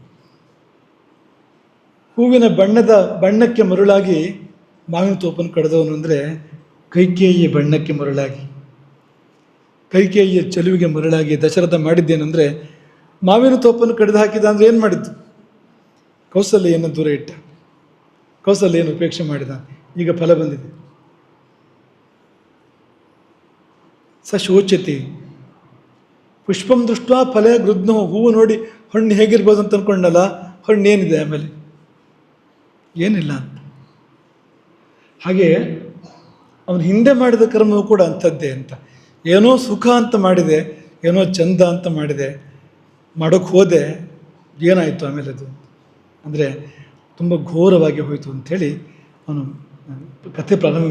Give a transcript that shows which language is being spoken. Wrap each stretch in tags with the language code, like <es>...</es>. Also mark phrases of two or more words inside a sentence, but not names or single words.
<kn>ಹೂವಿನ ಬಣ್ಣಕ್ಕೆ ಮರುಳಾಗಿ ಮಾವಿನ ತೋಪನ್ನು ಕಳೆದವನು ಅಂದರೆ, ಕೈಕೇಯಿಯ ಬಣ್ಣಕ್ಕೆ ಮರುಳಾಗಿ, ಕೈಕೇಯಿಯ ಚೆಲುವಿಗೆ ಮರುಳಾಗಿ ದಶರಥ ಮಾಡಿದ್ದೇನೆಂದರೆ, ಮಾವಿನ ತೋಪನ್ನು ಕಡಿದು ಹಾಕಿದ ಅಂದರೆ ಏನು ಮಾಡಿದ್ದು, ಕೌಸಲ್ಯನ್ನು ದೂರ ಇಟ್ಟ, ಕೌಸಲ್ಯನ್ನು ಉಪೇಕ್ಷೆ ಮಾಡಿದ. ಈಗ ಫಲ ಬಂದಿದೆ.</kn> <sa>ಸ ಶೋಚತಿ ಪುಷ್ಪಂ ದೃಷ್ಟ ಫಲ ಗೃಧ್ನೋ,</sa> <kn>ಹೂವು ನೋಡಿ ಹಣ್ಣು ಹೇಗಿರ್ಬೋದು ಅಂತ ಅಂದ್ಕೊಂಡಲ್ಲ, ಹಣ್ಣು ಏನಿದೆ ಆಮೇಲೆ ಏನಿಲ್ಲ ಅಂತ. ಹಾಗೆ ಅವನು ಹಿಂದೆ ಮಾಡಿದ ಕರ್ಮವು ಕೂಡ ಅಂಥದ್ದೇ ಅಂತ. ಏನೋ ಸುಖ ಅಂತ ಮಾಡಿದೆ, ಏನೋ ಚಂದ ಅಂತ ಮಾಡಿದೆ, ಮಾಡೋಕ್ಕೆ ಹೋದೆ, ಏನಾಯಿತು ಆಮೇಲೆ ಅದು ಅಂದರೆ ತುಂಬ ಘೋರವಾಗಿ ಹೋಯಿತು ಅಂಥೇಳಿ ಅವನು ಕಥೆ ಪ್ರಾರಂಭ ಮಾಡ್ತಾನೆ.</kn>